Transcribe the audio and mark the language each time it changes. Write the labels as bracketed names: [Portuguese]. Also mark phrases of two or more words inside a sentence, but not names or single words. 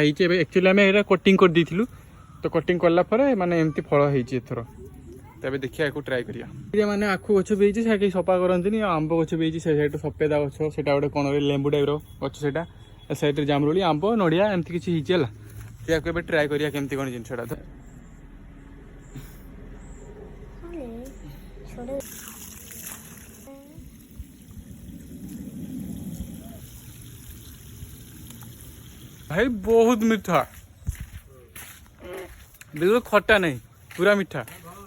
[Odia] ହେଇଛି ଏବେ ଆକ୍ଚୁଆଲି ଆମେ ଏଇଟା କଟିଂ କରିଦେଇଥିଲୁ ତ କଟିଂ କଲା ପରେ ମାନେ ଏମିତି ଫଳ ହେଇଛି ଏଥର ତେବେ ଦେଖିବା ୟାକୁ ଟ୍ରାଏ କରିବା ମାନେ ଆଖୁ ଗଛ ବି ହେଇଛି ସେଇଟା କେହି ସଫା କରନ୍ତିନି ଆଉ ଆମ୍ବ ଗଛ ବି ହେଇଛି ସେ ସାଇଡ଼୍ରେ ସଫେଦା ଗଛ ସେଇଟା ଗୋଟେ କ'ଣ ଲେମ୍ବୁ ଟାଇପ୍ର ଗଛ ସେଇଟା ଏ ସାଇଡ଼୍ରେ ଜାମୁରୋଳି ଆମ୍ବ ନଡ଼ିଆ ଏମିତି କିଛି ହେଇଛି ହେଲା ୟାକୁ ଏବେ ଟ୍ରାଏ କରିବା କେମିତି କ'ଣ ଜିନିଷଟା ତ [Hindi] भाई बहुत मीठा बिल्कुल खट्टा नहीं पूरा मीठा